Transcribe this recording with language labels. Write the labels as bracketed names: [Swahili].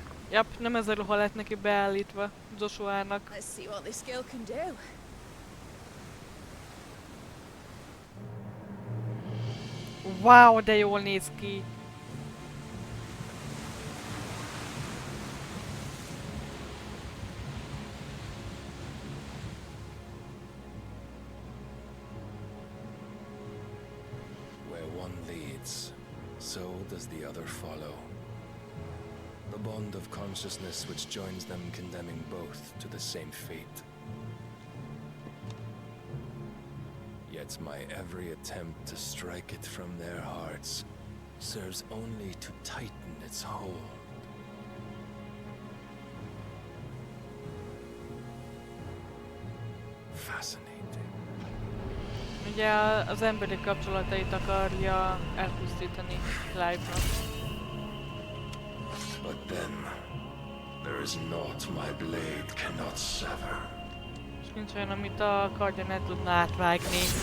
[Hungarian] Jap, nem ez a ruha lett neki beállítva Joshuának. [English] Let's see what this girl can do. [Hungarian] Wow, de jól néz ki! [English] does the other follow. The bond of consciousness which joins them, condemning both to the same fate. Yet my every attempt to strike it from their hearts serves only to tighten its hold. Fascinating. [Hungarian] Ugye az emberi kapcsolatait akarja elpusztítani Clive-nak. [English] But then, there is naught my blade cannot sever. [Hungarian] És nincs olyan, amit a kardja ne tudna átvágni.